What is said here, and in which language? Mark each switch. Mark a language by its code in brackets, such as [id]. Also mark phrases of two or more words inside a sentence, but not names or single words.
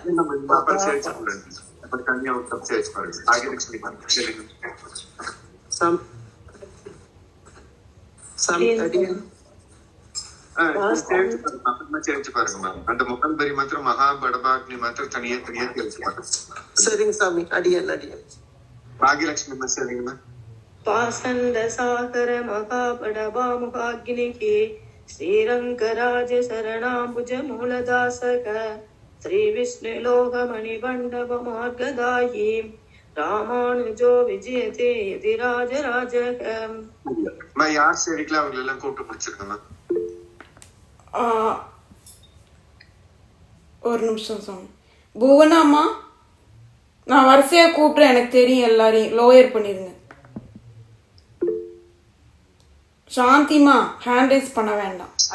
[ta] அந்த முதல் வரி மாத்திரம் மகாபடபாக்னி மாத்திரம் தனியா தெரிஞ்சு பாருங்க. சரிங்க சாமி. அடியன் பாகியலட்சுமி சரிங்கம்மா. [sa] पासंद सागर महापड़बा मुखाग्निः श्रीरंगराज शरणाम्बुज मूलदासक श्री विष्णुलोक मणिमण्डप मार्गदायी रामानुजो विजयते यदिराजराजः. [ta] யார் சரிக்கல அவங்க எல்லாம் கூப்பிட்டு முடிச்சிருக்கேன். ஒரு நிமிஷம் சாமி. புவனாமா நான் வரிசையா கூப்பிட்றேன். எனக்கு தெரியும் எல்லாரையும் லோயர் பண்ணிருங்க. சாந்திமா [en] hand raise [ta] பண்ண வேண்டாம்.